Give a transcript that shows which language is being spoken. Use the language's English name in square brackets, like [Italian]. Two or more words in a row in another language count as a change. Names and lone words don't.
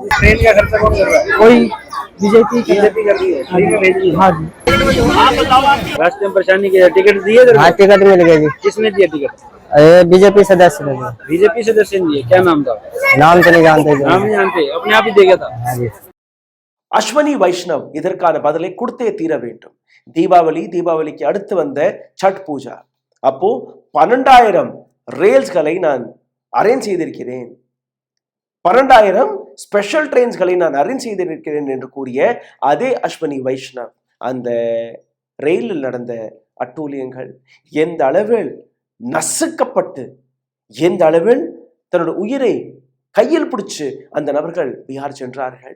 [Hindi] ट्रेन का खर्चा कौन कर रहा है? कोई बीजेपी कर रही है, फ्री में भेज रही है। हाँ जी, रास्ते में परेशानी की टिकट दिए तेरे को? हाँ, टिकट मिल गई जी। किसने दिया टिकट? बीजेपी सदस्य ने दिया। बीजेपी सदस्य ने दिया। क्या नाम था? नाम तो नहीं जानते जी। नाम नहीं जानते, अपने आप ही दे गया था। हाँ जी। [Tamil] அஸ்வனி வைஷ்ணவ் இதற்கான பதிலை கொடுத்தே தீர வேண்டும். தீபாவளிக்கு அடுத்து வந்த சட் பூஜா, அப்போ 12000 ரயில்ஸ்களை நான் அரேஞ்ச் செய்திருக்கிறேன், 12000 [English] special trains [Tamil] நான் அரேஞ்ச் செய்திருக்கிறேன் என்று கூறிய அதே அஸ்வனி வைஷ்ணவ் அந்த ரயிலில் நடந்த அட்டூழியங்கள் எந்த அளவில் நசுக்கப்பட்டு, எந்த அளவில் தன்னோட உயிரை கையில் பிடிச்சு அந்த நபர்கள் பீகார் சென்றார்கள்.